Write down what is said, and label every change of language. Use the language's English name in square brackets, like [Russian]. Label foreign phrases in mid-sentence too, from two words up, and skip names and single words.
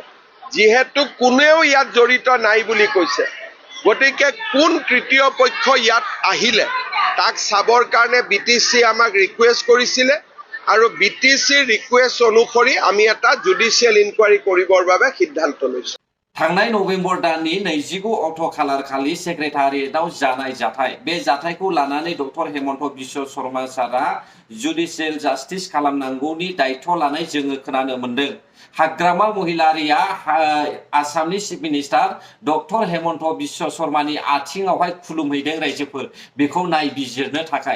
[Assamese] যিহেতু কোনেও ইয়াত জড়িত নাই বুলি কৈছে, গতিকে কোন তৃতীয় পক্ষ ইয়াত আহিলে তাক চাবৰ কাৰণে BTC আমাক ৰিকুৱেষ্ট কৰিছিলে আৰু BTC ৰিকুৱেষ্ট অনুসৰি আমি এটা জুডিচিয়েল ইনকুৱাৰী কৰিবৰ বাবে সিদ্ধান্ত লৈছোঁ। [Bodo] थांनाय नभेम्बर दाननि 29 अक्ट' खालार खालि सेक्रेटारियेटआव जानाय जाथाय बे जाथायखौ लानानै डक्टर हेमन्त बिश्व शर्मा सारा [English] judicial justice [Bodo] खालामनांगौनि दायित्व लानाय जोङो खोनानो मोन्दों। हाग्रामा महिलारिया आसामनि [English] chief minister [Bodo] डक्टर हेमन्त बिश्व शर्मानि आथिङावहाय खुलुमहैदों रायजोफोर बेखौ नायबिजिरनो थाखाय।